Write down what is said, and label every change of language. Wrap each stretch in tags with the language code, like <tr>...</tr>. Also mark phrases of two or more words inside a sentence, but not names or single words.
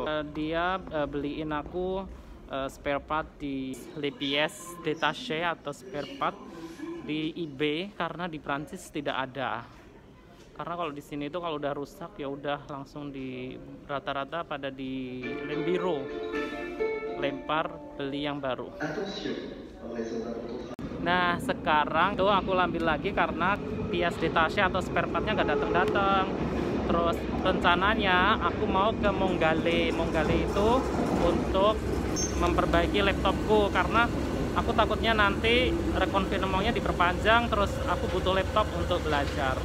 <id>Dia beliin aku</id> <en>spare part</en> <id>di</id> <fr>Les Pièces Détachées</fr> <id>atau</id> <en>spare part</en> <id>di eBay karena di Prancis tidak ada. Karena kalau di sini tuh kalau udah rusak ya udah langsung di rata-rata pada di Lembiro. Lempar beli yang baru. Nah, sekarang tuh aku ambil lagi karena</id> <fr>pièces détachées</fr> <id>atau</id> <en>spare partnya</en> <id>nggak datang-datang. Terus rencananya aku mau ke Montgallet itu untuk memperbaiki laptopku karena aku takutnya nanti rekonfirmasinya diperpanjang, terus aku butuh laptop untuk belajar.</id>